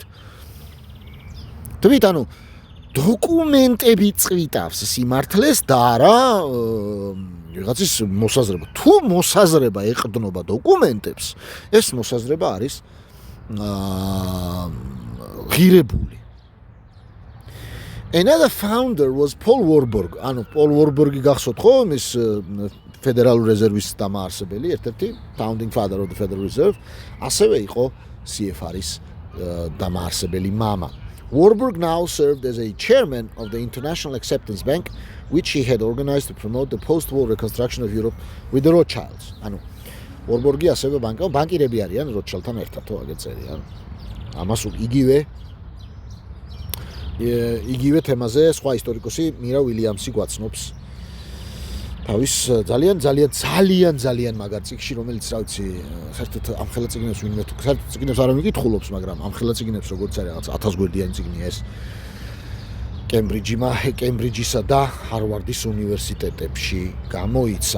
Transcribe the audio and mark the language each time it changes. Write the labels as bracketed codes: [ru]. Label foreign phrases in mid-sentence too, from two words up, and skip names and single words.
[ka] თვით, ანუ დოკუმენტები წვითავს სიმართლეს და არა ვიღაცის მოსაზრება. თუ მოსაზრება ეყრდნობა დოკუმენტებს, ეს მოსაზრება არის ღირებული. [en] Another founder was Paul Warburg. [ka] ანუ Paul Warburg-ი გახსოვთ ხო, ის ფედერალური რეზერვის დამაარსებელი, ერთ-ერთი [en] founding father of the Federal Reserve, [ka] ასევე იყო CFR-ის დამაარსებელი მამა. [en] Warburg now served as a chairman of the International Acceptance Bank, which he had organized to promote the post-war reconstruction of Europe with the Rothschilds. [ka] ანუ Warburg-ი ასევე ბანკირები არიან Rothschild-თან ერთად, თუ აგერ წერიან. ამას იგივე თემაზე სხვა ისტორიკოსი მირა უილიამსი გვაცნობს თავის ძალიან მაგარ წიგნში, რომელიც რა ვიცი, საერთოდ ამ ხელა წიგნებს ვინმე თუ საერთოდ წიგნებს არ მიკითხულობს, მაგრამ ამ ხელა წიგნებს როგორც არის რაღაც 1000 გვერდიანი წიგნია ეს კემბრიჯისა და ჰარვარდის უნივერსიტეტებში გამოიცა.